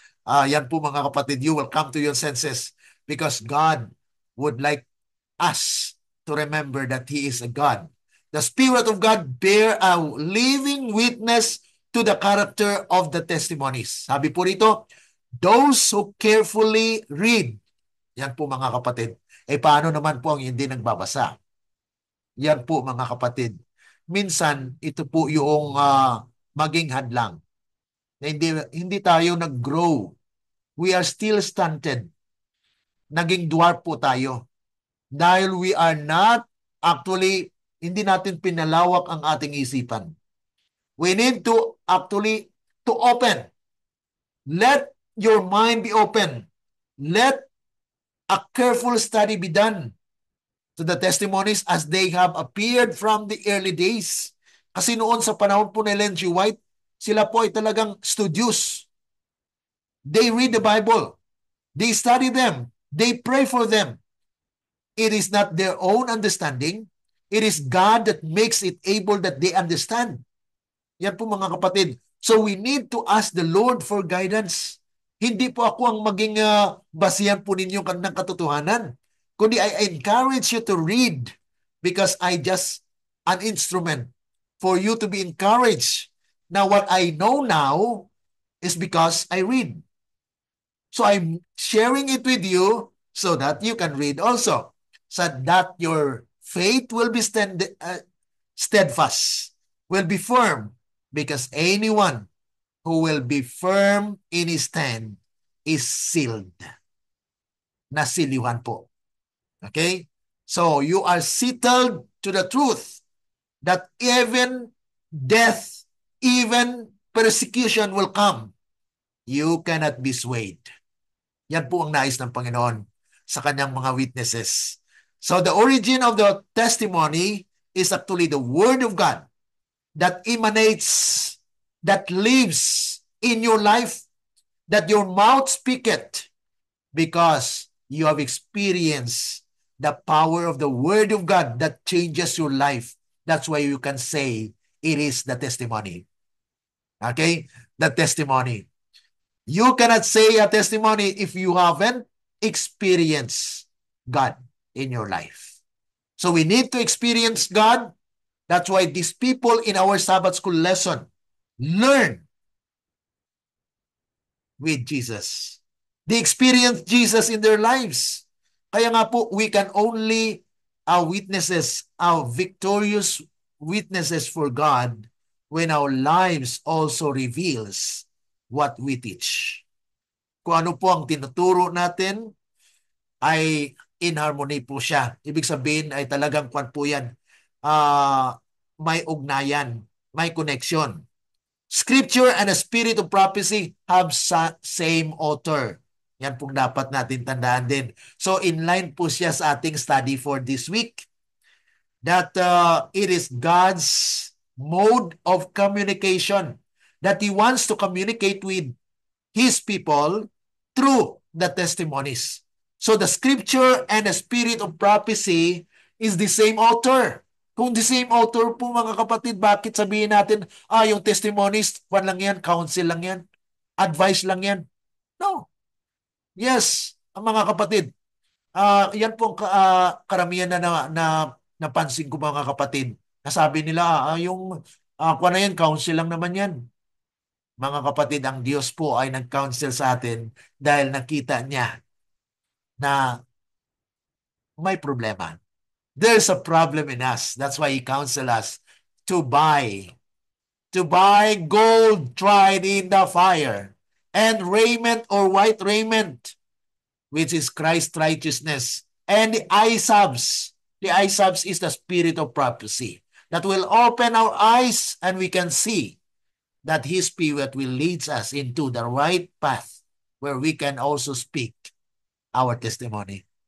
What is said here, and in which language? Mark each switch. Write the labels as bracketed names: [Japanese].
[Filipino] Yan po, mga kapatid, [English] you will come to your senses because God would like us to remember that He is a God. The Spirit of God bear a living witness to the character of the testimonies. [Filipino] Sabi po rito, [English] those who carefully read. [Filipino] Yan po, mga kapatid. Paano naman po ang hindi nagbabasa? Yan po, mga kapatid. Minsan, ito po yung maging hadlang. Na hindi tayo nag-grow. [English] We are still stunted. [Filipino] Naging dwarf po tayo. Dahil [English] we are not actually, [Filipino] hindi natin pinalawak ang ating isipan. [English] We need to actually to open. Let your mind be open. Let a careful study be done to the testimonies as they have appeared from the early days. [Filipino] Kasi noon sa panahon po ni Ellen G. White, sila po ay talagang studious. [English] They read the Bible. They study them. They pray for them. It is not their own understanding. It is God that makes it able that they understand. [Filipino] Yan po mga kapatid. [English] So we need to ask the Lord for guidance. [Filipino] Hindi po ako ang maging basihan po ninyo ng katotohanan. Kundi [English] I encourage you to read because I just an instrument for you to be encouraged. Now what I know now is because I read. So I'm sharing it with you so that you can read also. So that your faith will be steadfast, will be firm. Because anyone who will be firm in his stand is sealed. [Filipino] Nasilihan po. [English] Okay? So you are settled to the truth that even death, even persecution will come. You cannot be swayed. [Filipino] Yan po ang nais ng Panginoon sa kanyang mga witnesses. [English] So the origin of the testimony is actually the Word of God that emanates, that lives in your life, that your mouth speaketh, because you have experienced the power of the Word of God that changes your life. That's why you can say it is the testimony. Okay? The testimony. You cannot say a testimony if you haven't experienced God in your life. So we need to experience God. That's why these people in our Sabbath school lesson learn with Jesus. They experience Jesus in their lives. [Filipino] Kaya nga po, [English] we can only witnesses, victorious witnesses for God when our lives also reveals what we teach. [Filipino] Kung ano po ang tinuturo natin ay in harmony po siya. Ibig sabihin ay talagang kwan po yan. May ugnayan, may connection. [English] Scripture and the spirit of prophecy have same author. [Filipino] Yan pong dapat natin tandaan din. [English] So in line po siya sa ating study for this week that it is God's mode of communication that He wants to communicate with His people through the testimonies. So the scripture and the spirit of prophecy is the same author. [Filipino] Kung the same author po mga kapatid, bakit sabihin natin, yung testimonies, kwan lang yan, counsel lang yan, advice lang yan? No. Yes, mga kapatid, yan po ang karamihan na napansin ko mga kapatid. Nasabi nila, yung kwan na yan, counsel lang naman yan. Mga kapatid, ang Diyos po ay nag-counsel sa atin dahil nakita niya na may problema. [English] There's a problem in us. That's why He counsel us to buy gold tried in the fire and raiment or white raiment, which is Christ's righteousness, and the eye salves. The eye salves is the spirit of prophecy that will open our eyes and we can see that His Spirit will lead us into the right path where we can also speak our testimony.